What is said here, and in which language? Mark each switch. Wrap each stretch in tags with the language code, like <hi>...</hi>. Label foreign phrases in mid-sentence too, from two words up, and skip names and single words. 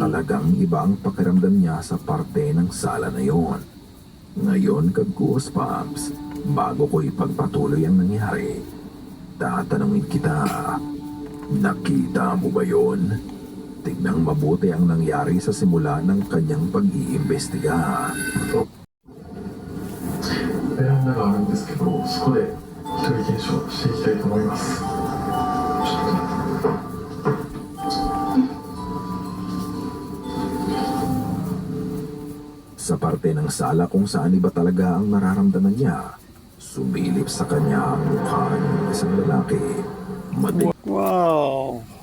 <tl>na talagang iba ang pakiramdam niya sa parte ng sala na yon. Ngayon, Goosebumps, bago ko ipagpatuloy ang nangyari, tatanungin kita, nakita mo ba yon? Tignang mabuti ang nangyari sa simula ng kanyang pag-iimbestiga.</tl> <ja>ベランダがあるんですけど、そこで一人検証していきたいと思います。ちょっと</ja> <tl>Sa parte ng sala kung saan iba talaga ang nararamdaman niya, sumilip sa kanya ang mukha ng isang lalaki. Wow!</tl>